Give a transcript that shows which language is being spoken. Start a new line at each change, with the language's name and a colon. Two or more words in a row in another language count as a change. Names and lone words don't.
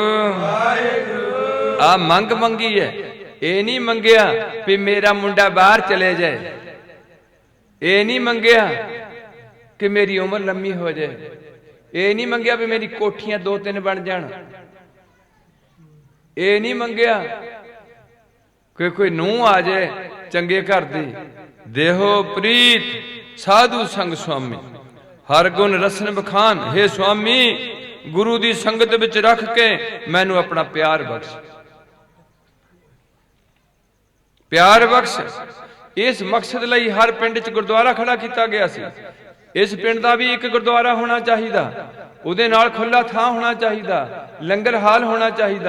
Punjabi: ਆ ਮੰਗ ਮੰਗੀ ਹੈ, ਏ ਨਹੀਂ ਮੰਗਿਆ ਭੀ ਮੇਰਾ ਮੁੰਡਾ ਬਾਹਰ ਚਲੇ ਜਾਏ, ਏ ਨਹੀਂ ਮੰਗਿਆ ਕਿ ਮੇਰੀ ਉਮਰ ਲੰਮੀ ਹੋ ਜਾਏ, ਏ ਨਹੀਂ ਮੰਗਿਆ ਭੀ ਮੇਰੀ ਕੋਠੀਆਂ 2-3 ਬਣ ਜਾਣ, ਏ ਨਹੀਂ ਮੰਗਿਆ ਕਿ ਕੋਈ ਨੂੰਹ ਆ ਜਾਏ ਚੰਗੇ ਘਰ ਦੀ। ਦੇਹੋ ਪ੍ਰੀਤ ਸਾਧੂ ਸੰਗ ਸੁਆਮੀ, ਹਰਿ ਗੁਣ ਰਸਨ ਬਖਾਨ। ਹੇ ਸੁਆਮੀ, ਗੁਰੂ ਕੀ ਸੰਗਤ ਵਿਚ ਰੱਖ ਕੇ ਮੈਨੂੰ ਅਪਣਾ ਪਿਆਰ ਬਖ਼ਸ਼, ਪਿਆਰ ਬਖ਼ਸ਼। ਇਸ ਮਕਸਦ ਲਈ ਹਰ ਪਿੰਡ ਚ ਗੁਰਦੁਆਰਾ ਖੜਾ ਕੀਤਾ ਗਿਆ ਸੀ। ਇਸ ਪਿੰਡ ਕਾ ਭੀ ਇਕ ਗੁਰਦੁਆਰਾ ਹੋਣਾ ਚਾਹੀਦਾ, ਉਹਦੇ ਨਾਲ ਖੁੱਲ੍ਹਾ ਥਾਂ ਹੋਣਾ ਚਾਹੀਦਾ, ਲੰਗਰ ਹਾਲ ਹੋਣਾ ਚਾਹੀਦਾ।